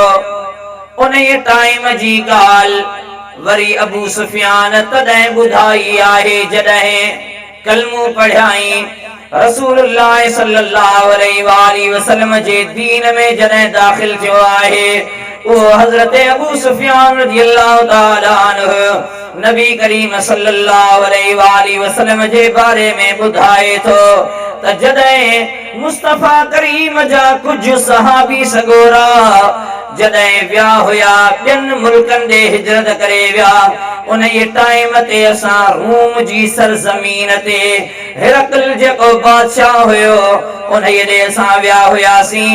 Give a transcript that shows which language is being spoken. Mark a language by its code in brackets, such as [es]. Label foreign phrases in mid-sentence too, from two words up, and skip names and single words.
[sd] उन टाइम जी गाल वरी अबू सुफियान तॾहिं ॿुधाई आहे जॾहिं कलमो पढ़ाई रसूलुल्लाह [ar] صلى الله عليه وسلم [sd] जे दीन में जॾहिं दाखिल थियो आहे। वो हजरत अबू सुफियान [ar] رضي الله تعالى عنه [sd] नबी करीम [ar] صلى الله عليه وسلم [sd] जे बारे में ॿुधाए थो त जॾहिं मुस्तफा करीम जा कुछ सहाबी सगोरा जॾहिं विया हुया, ॿियनि मुल्कनि ॾे हिजरत करे विया, उन टाइम ते असां रूम जी सरज़मीन ते हिरकल जेको बादशाह हुयो उन ॾे असां विया हुयासीं।